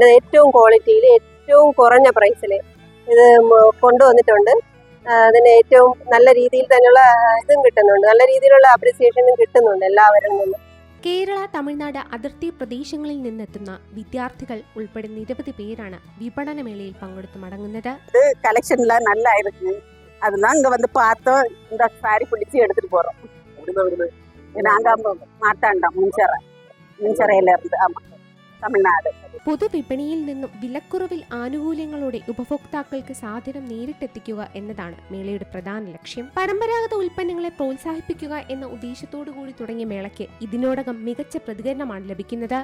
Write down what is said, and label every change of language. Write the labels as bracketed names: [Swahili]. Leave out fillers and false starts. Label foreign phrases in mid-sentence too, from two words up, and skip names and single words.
[Malayalam] ഏറ്റവും ക്വാളിറ്റിയിൽ ഏറ്റവും കുറഞ്ഞ പ്രൈസിൽ ഇത് കൊണ്ടുവന്നിട്ടുണ്ട്. അതിന് ഏറ്റവും നല്ല രീതിയിൽ തന്നെയുള്ള ഇതും കിട്ടുന്നുണ്ട്, നല്ല രീതിയിലുള്ള അപ്രിസിയേഷനും കിട്ടുന്നുണ്ട് എല്ലാവരിൽ നിന്നും. കേരള, തമിഴ്നാട് അതിർത്തി പ്രദേശങ്ങളിൽ നിന്നെത്തുന്ന വിദ്യാർത്ഥികൾ ഉൾപ്പെടെ നിരവധി പേരാണ് വിപണനമേളയിൽ പങ്കെടുത്ത് മടങ്ങുന്നത്. [Tamil] കളക്ഷൻலாம் நல்லா இருக்கு. அதெல்லாம் இங்க வந்து பார்த்தோம். இந்த சாரி பிடிச்சி எடுத்துட்டு போறோம். நாங்க மாத்தாண்டம் மின்சரையில இருந்து. ஆமா, തമിഴ്നാട്. [Malayalam] പൊതുവിപണിയിൽ നിന്നും വിലക്കുറവിൽ ആനുകൂല്യങ്ങളോടെ ഉപഭോക്താക്കൾക്ക് സാധനം നേരിട്ടെത്തിക്കുക എന്നതാണ് മേളയുടെ പ്രധാന ലക്ഷ്യം. പരമ്പരാഗത ഉൽപ്പന്നങ്ങളെ പ്രോത്സാഹിപ്പിക്കുക എന്ന ഉദ്ദേശത്തോടു കൂടി തുടങ്ങിയ മേളയ്ക്ക് ഇതിനോടകം മികച്ച പ്രതികരണമാണ് ലഭിക്കുന്നത്.